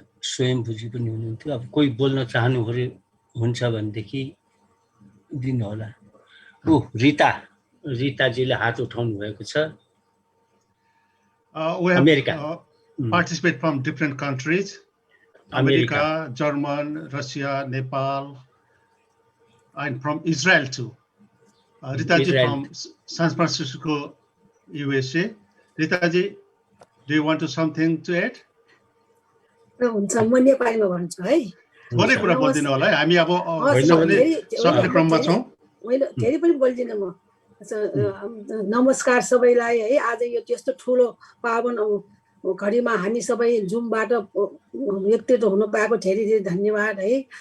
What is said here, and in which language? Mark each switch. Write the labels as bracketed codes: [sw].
[ne] स्वयंभूजी पनि हुनुहुन्थ्यो। अब कोही बोल्न चाहनुहुन्छ भनेदेखि दिनु होला। रिताजीले हात उठाउनु भएको छ। [en] We have America. Participate from different countries. America, German, Russia, Nepal, and from Israel too. Ritaji from San Francisco, USA. Ritaji, do you want to something to add? [ne] हुन्छ म नेपालीमा भन्छु है। थोरै कुरा बोल्दिनु होला है, हामी अब सक्ने क्रममा छौं। मैले धेरै पनि बोल्दिन म। नमस्कार सबैलाई है। आज यो त्यस्तो ठुलो पावन घडीमा हामी सबै जुमबाट एकत्रित हुन पाएको धेरै धेरै धन्यवाद है।